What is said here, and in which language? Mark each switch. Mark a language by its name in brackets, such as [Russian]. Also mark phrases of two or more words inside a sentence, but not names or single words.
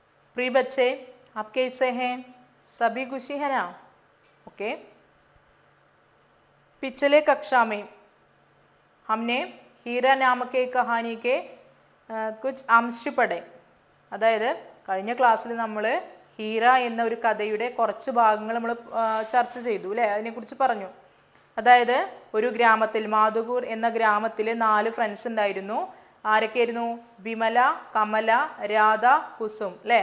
[Hindi] प्रिय बच्चे, आप कैसे हैं? सभी खुशी है ना? ओके। पिछले कक्षा में हमने हीरा नामक एक कहानी के कुछ अंश പഠേ. [Malayalam] അതായത് കഴിഞ്ഞ ക്ലാസ്സിൽ നമ്മൾ ഹീര എന്ന ഒരു കഥയുടെ കുറച്ച് ഭാഗങ്ങൾ നമ്മൾ ചർച്ച ചെയ്തു അല്ലേ? അതിനെക്കുറിച്ച് പറഞ്ഞു. അതായത് ഒരു ഗ്രാമത്തിൽ, മാധുപൂർ എന്ന ഗ്രാമത്തിൽ 4 ഫ്രണ്ട്സ് ഉണ്ടായിരുന്നു. ആരൊക്കെയായിരുന്നു? വിമല, കമല, രാധ, കുസും അല്ലേ?